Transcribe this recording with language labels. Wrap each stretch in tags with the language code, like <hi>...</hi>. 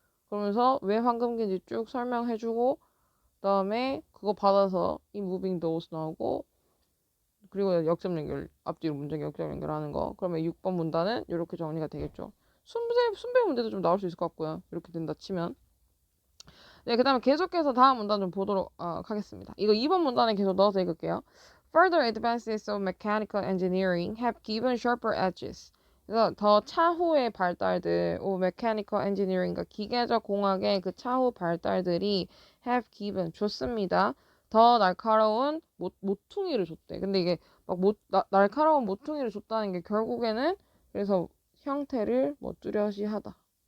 <ko>그러면서 왜 황금기인지 쭉 설명해주고, 그다음에 그거 받아서 이 무빙 도스 나오고, 그리고 역점 연결, 앞뒤로 문장 역점 연결하는 거. 그러면 6번 문단은 이렇게 정리가 되겠죠. 순배 문제도 좀 나올 수 있을 것 같고요. 이렇게 된다 치면. 네, 그 다음에 계속해서 다음 문단 좀 보도록 하겠습니다. 이거 2번 문단에 계속 넣어서 읽을게요.</ko> <en>Further advances of mechanical engineering have given sharper edges.</en> <ko>그래서 더 차후의 발달들,</ko> <en>mechanical engineering,</en> <ko>그러니까 기계적 공학의 그 차후 발달들이</ko> <en>have given,</en> <ko>줬습니다. 더 날카로운 모퉁이를 줬대. 근데 이게 막 날카로운 모퉁이를 줬다는 게 결국에는 그래서 형태를 뚜렷이 하다.</ko>